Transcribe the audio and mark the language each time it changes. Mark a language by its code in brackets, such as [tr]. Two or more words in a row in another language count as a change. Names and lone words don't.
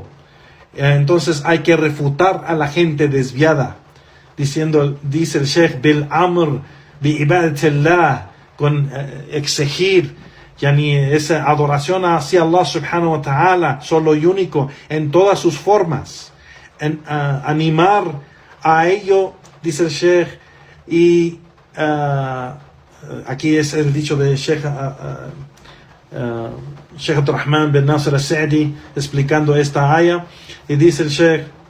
[es] Entonces hay que refutar a la gente desviada, dice el Sheikh, [ar] بالأمر بعبادة الله, [es] con exigir esa adoración hacia Allah [ar] سبحانه وتعالى, [es] solo y único, en todas sus formas, animar a ello, dice el Sheikh. Y aquí es el dicho de Sheikh Abdurrahman bin Nasir al-Sa'di explicando esta aya, y dice el Sheikh,